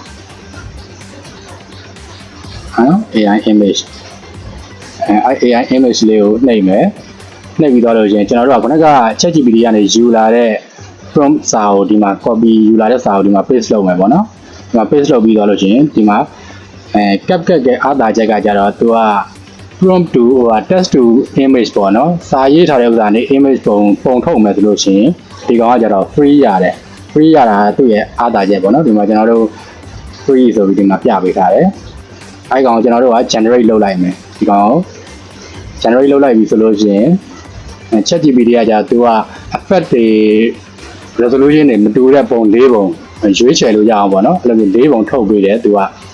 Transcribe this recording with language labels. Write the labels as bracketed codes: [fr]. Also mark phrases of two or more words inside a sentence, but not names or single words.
[en] AI image AI image [my] လေးကိုနှိပ်မယ်နှိပ်ပြီးတော့လို့ရှင်ကျွန်တော်တို့ကခုနက ChatGPT ကနေယူလာတဲ့ prompt စာကိုဒီမှာ copy ယူလာတဲ့စာကိုဒီမှာ paste လုပ်မယ်ပေါ့ နော်ဒီမှာ paste လုပ်ပြီးတော့လို့ရှင်ဒီမှာCapCut ရဲ့အားသာချက်ကကြတော့သူက [en] prompt to text to image [my] ပေါ့နော်စာ ရေးထားတဲ့ဥစ္စာနဲ့ image ပုံထုတ်မယ်ဆိုလို့ရှိရင်ဒီကောင်ကကြတော့ free ရတယ် free ရတာသူ့ရဲ့အားသာချက်ပေါ့နော်ဒီမှာကျွန်တော်တို့ free ဆိုပြီးဒီမှာပြပေးထားတယ်အဲ့ကောင်ကျွန်တော်တို့က generate လုပ်လိုက်မယ်ဒီကောင်ကို generate လုပ်လိုက်ပြီဆိုလို့ရှိရင်ChatGPT ကကြသူက effect တွေ resolution တွေမတူတဲ့ပုံ၄ပုံရွေးချယ်လို့ရအောင်ပေါ့နော်အဲ့လိုမျိုး၄ပုံထုတ်ပေးတယ်သူက